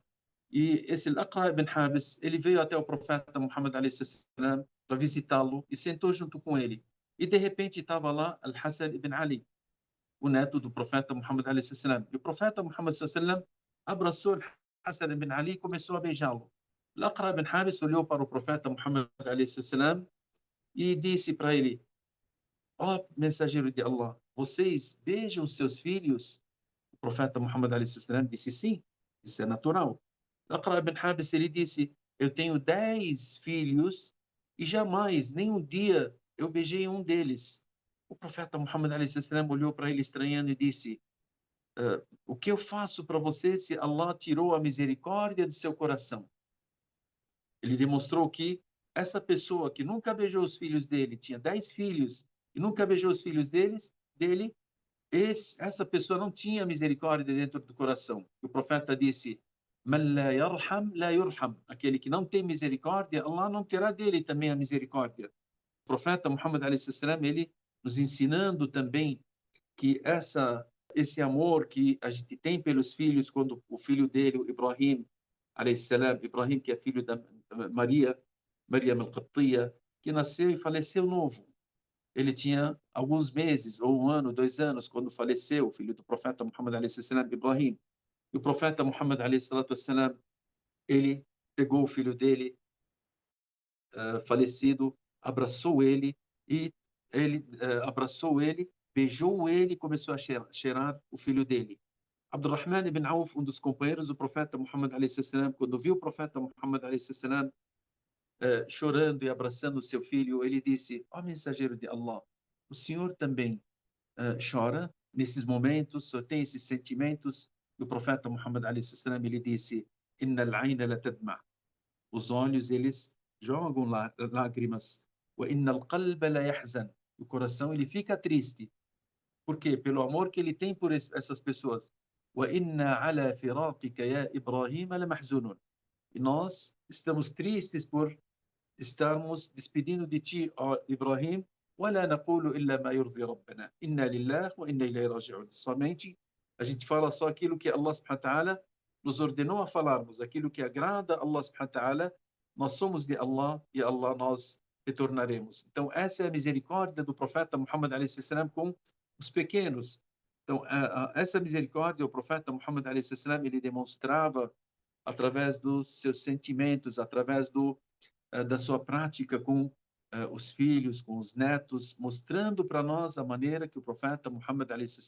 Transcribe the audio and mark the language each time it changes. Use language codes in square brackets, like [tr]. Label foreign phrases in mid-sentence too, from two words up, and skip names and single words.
[pt] E esse Al-Aqra ibn Habis, ele veio até o profeta Muhammad a.s. para visitá-lo e sentou junto com ele. E de repente estava lá Al-Hassan ibn Ali, o neto do profeta Muhammad a.s. E o profeta Muhammad a.s. abraçou Al-Hassan ibn Ali e começou a beijá-lo. Al-Aqra ibn Habis olhou para o profeta Muhammad a.s. e disse para ele: ó oh, mensageiro de Allah, vocês beijam seus filhos? O profeta Muhammad a.s. disse: sim, isso é natural. Al-Aqra ibn Habis, ele disse: eu tenho 10 filhos e jamais, nem um dia, eu beijei um deles. O profeta Muhammad a.s. olhou para ele estranhando e disse: o que eu faço para você se Allah tirou a misericórdia do seu coração? Ele demonstrou que essa pessoa que nunca beijou os filhos dele, tinha 10 filhos e nunca beijou os filhos dele, essa pessoa não tinha misericórdia dentro do coração. O profeta disse: [ar] من لا يرحم لا يرحم. [pt] Aquele que não tem misericórdia, Allah não terá dele também a misericórdia. O profeta Muhammad a.s. ele nos ensinando também que esse amor que a gente tem pelos filhos, quando o filho dele, o Ibrahim, Ibrahim, que é filho da Maryam al-Qibtiyya, que nasceu e faleceu novo. Ele tinha alguns meses, ou 1 ano, 2 anos, quando faleceu, o filho do profeta Muhammad a.s. Ibrahim. E o profeta Muhammad a.s. ele pegou o filho dele, falecido, abraçou ele, e ele abraçou ele, beijou ele e começou a cheirar o filho dele. Abdurrahman ibn Auf, um dos companheiros do profeta Muhammad a.s., quando viu o profeta Muhammad a.s., chorando e abraçando o seu filho, ele disse: ó mensageiro de Allah, o senhor também chora nesses momentos, só tem esses sentimentos? E o profeta Muhammad a.s., ele disse: [ar] إن العين لتدمع. [pt] Os olhos, eles jogam lágrimas. [ar] وإن القلب ليحزن. [pt] O coração, ele fica triste. Por quê? Pelo amor que ele tem por essas pessoas. [ar] وإنا على فراقك يا إبراهيم لمحزونون. [pt] E nós estamos tristes por estarmos despedindo de ti, ó Ibrahim. [ar] ولا نقول إلا ما يرضي ربنا إنا لله وإنا إليه راجعون. [pt] Somente a gente fala só aquilo que Allah [ar] سبحانه وتعالى [pt] nos ordenou a falarmos, aquilo que agrada a Allah [ar] سبحانه وتعالى. [pt] Nós somos de Allah e Allah nós retornaremos. Então essa é a misericórdia do profeta Muhammad a.s. com os pequenos. Então essa misericórdia o profeta Muhammad a.s. ele demonstrava através dos seus sentimentos, através da sua prática com os filhos, com os netos, mostrando para nós a maneira que o profeta Muhammad a.s.